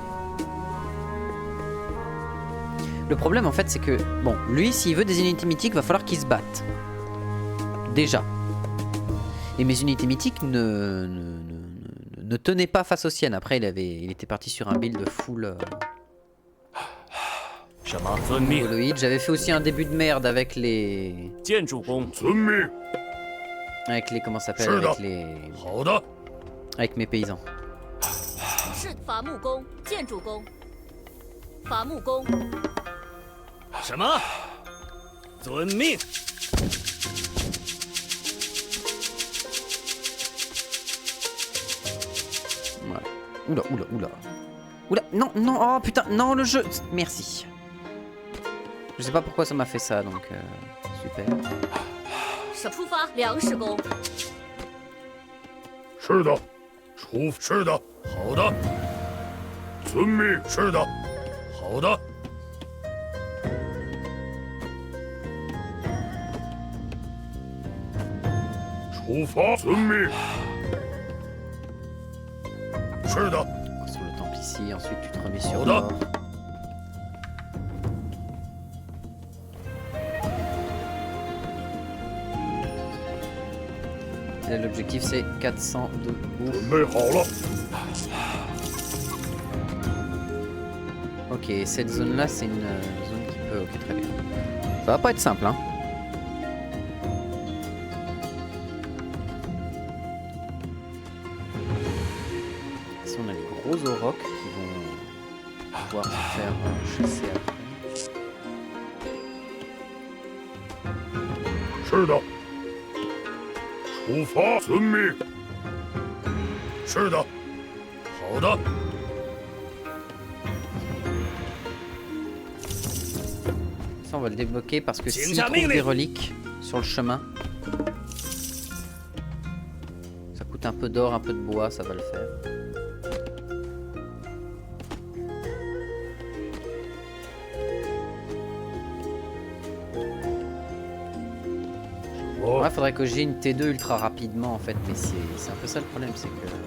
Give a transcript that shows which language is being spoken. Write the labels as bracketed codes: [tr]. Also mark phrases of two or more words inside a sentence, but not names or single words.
[fr] Le problème, en fait, c'est que... Bon, lui, s'il veut des unités mythiques, va falloir qu'il se batte. Déjà. Et mes unités mythiques ne ne tenait pas face aux siennes. Après, il était parti sur un build full [zh] 什么？遵命。 [fr] Holoïd. J'avais fait aussi un début de merde avec les... [zh] 建筑工，遵命。 [fr] Avec les... Comment ça s'appelle? [zh] 是的。 [fr] Avec les... [zh] 好的， [fr] Avec mes paysans. [zh] 是伐木工、建筑工。伐木工，什么？遵命。 [fr] Voilà. Oula, oula, oula. Oula, non, non, oh putain, non, le jeu. Merci. Je sais pas pourquoi ça m'a fait ça, donc super. [zh] 出发，粮食工。是的，是的，好的，遵命。是的，好的。出发，遵命。是的， [fr] Sur le temple ici, ensuite tu te remets sur [en] Hold up. [fr] l'or. Et là, l'objectif c'est 400 de bouffe. [zh] 准备好了。 [fr] Ok, cette zone là c'est une zone qui peut... Ok, très bien. Ça va pas être simple, hein. Ici on a les gros aurochs qui vont pouvoir se faire chasser après. [zh] 是的，出发，遵命。是的，好的。 [fr] Ça on va le débloquer parce que s'il Tiens, trouve Ming, des les- reliques sur le chemin, ça coûte un peu d'or, un peu de bois, ça va le faire. Ouais, faudrait que j'ai une T2 ultra rapidement en fait, mais c'est un peu ça le problème, c'est que...